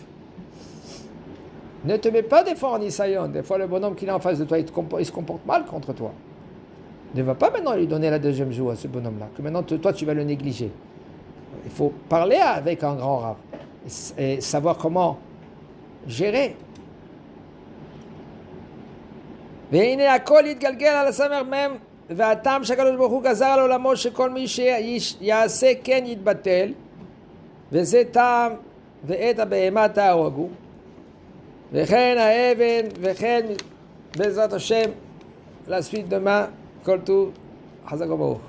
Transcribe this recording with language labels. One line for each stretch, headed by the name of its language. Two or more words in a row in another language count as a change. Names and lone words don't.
French: Ne te mets pas des fois en Isaïon. Des fois, le bonhomme qui est en face de toi, il se comporte mal contre toi. Ne va pas maintenant lui donner la deuxième joue à ce bonhomme-là, que maintenant, toi, tu vas le négliger. Il faut parler avec un grand rab et savoir comment gérer.
Hebrew: והנה הכל יתגלגל על הסמר מם, והטעם שהקדוש ברוך הוא גזר על עולמו שכל מי שיעשה כן יתבטל, וזה טעם ואת הבהמה תהרגו, וכן האבן וכן בעזרת השם,
French: la suite demain,
Hebrew: כל טוב, חזק וברוך.